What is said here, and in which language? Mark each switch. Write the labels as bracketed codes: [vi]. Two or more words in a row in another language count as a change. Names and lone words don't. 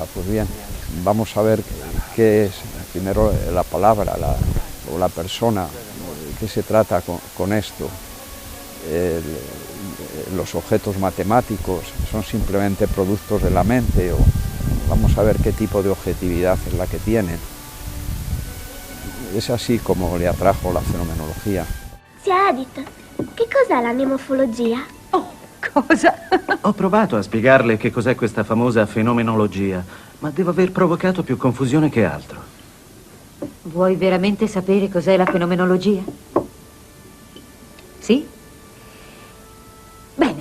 [es] Pues bien, vamos a ver qué es primero la palabra o la persona, qué se trata con esto. Los objetos matemáticos son simplemente productos de la mente, o vamos a ver qué tipo de objetividad es la que tienen. Es así como le atrajo la fenomenología. [it] Zia Edith, che cos'è la mnemofologia? Oh, cosa? Ho provato a spiegarle che cos'è questa famosa fenomenologia, ma devo aver provocato più confusione che altro. Vuoi veramente sapere cos'è la fenomenologia? Sì? Bene.